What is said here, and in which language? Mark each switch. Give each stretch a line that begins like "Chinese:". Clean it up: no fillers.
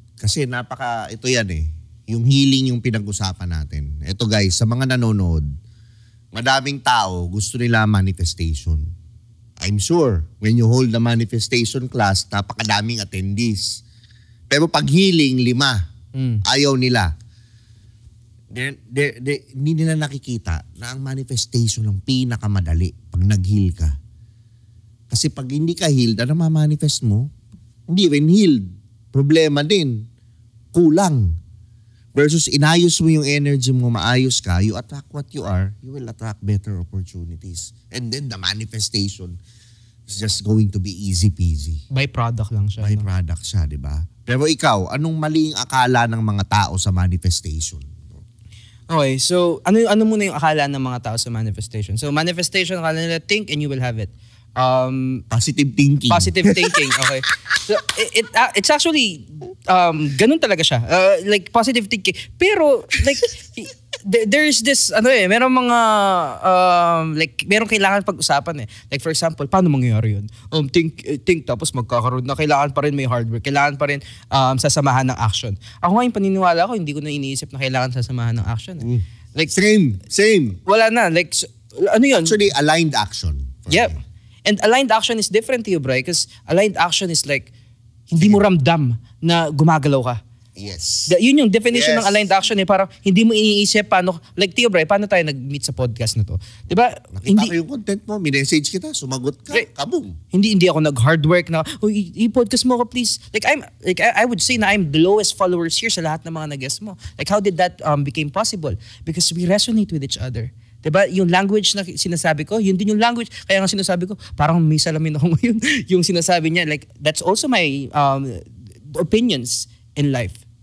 Filipino: Kasi ito yan yung healing yung pinag-usapan natin. Ito guys, sa mga nanonood, madaming tao gusto nila manifestation.
English: I'm sure when you hold the manifestation class,
Filipino: napakadaming attendees. Pero pag healing, 5. Ayaw nila. Hindi nila nakikita na ang manifestation ang pinakamadali pag nag-heal ka. Kasi pag hindi ka healed, ano ma-manifest mo? Hindi rin healed. Problema din. Kulang. Versus inayos mo yung energy mo, maayos ka,
English: you attract what you are, you will attract better opportunities. And then the manifestation is just going to be easy peasy.
Filipino: Byproduct lang siya. Byproduct siya, di ba? Pero ikaw, anong maling akala ng mga tao sa manifestation? Okay, so ano muna yung akala ng mga tao sa manifestation?
English: So manifestation,
Filipino: akala nila
English: think and you will have it. Positive thinking. Positive thinking, okay. So it's actually
Filipino: ganun talaga siya.
English: Like positive thinking.
Filipino: Pero like
English: there's this
Filipino: merong mga like merong kailangan pag-usapan Like for example, paano mangyayari yun? Think tapos magkakaroon na kailangan pa rin may hard work, kailangan pa rin sasamahan ng action. Ako nga yung paniniwala ko, hindi ko na iniisip na kailangan sasamahan ng action.
English: Like same.
Filipino: Wala na like ano yun?
English: Actually aligned action. Yep. Me. And aligned action is different to you, bro, because aligned action is like
Filipino: hindi mo ramdam na gumagalaw ka.
English: Yes.
Filipino: Yun yung definition ng aligned action parang hindi mo iniisip paano, like Tio Bray, paano tayo nag-meet sa podcast na to? Diba? Nakita ko yung content mo, minessage kita, sumagot ka, kabum. Hindi ako nag-hard work na, i-podcast mo ko please.
English: I would say na I'm the lowest followers here
Filipino: sa lahat ng mga nag-guest mo.
English: Like how did that became possible? Because we resonate with each other. Diba?
Filipino: Yung language na sinasabi ko, yun din yung language. Kaya nga sinasabi ko, parang may salamin ako ngayon. Yung sinasabi niya,
English: like, that's also my opinions in life.